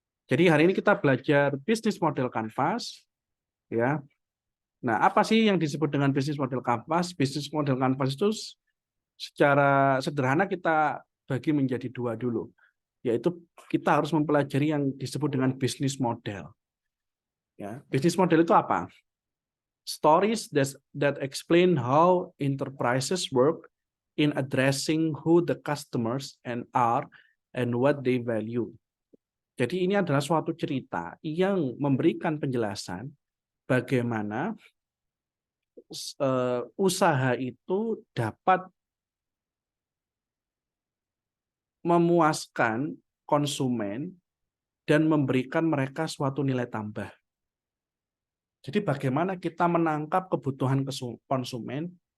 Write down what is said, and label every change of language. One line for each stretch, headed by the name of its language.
Indonesian: Jadi hari ini kita belajar bisnis model kanvas, ya. Nah, apa sih yang disebut dengan bisnis model kanvas? Bisnis model kanvas itu secara sederhana kita bagi menjadi dua dulu, yaitu kita harus mempelajari yang disebut dengan bisnis model. Ya, bisnis model itu apa?
English: Stories that explain how enterprises work in addressing who the customers and what they value.
Indonesian: Jadi ini adalah suatu cerita yang memberikan penjelasan bagaimana usaha itu dapat memuaskan konsumen dan memberikan mereka suatu nilai tambah. Jadi bagaimana kita menangkap kebutuhan konsumen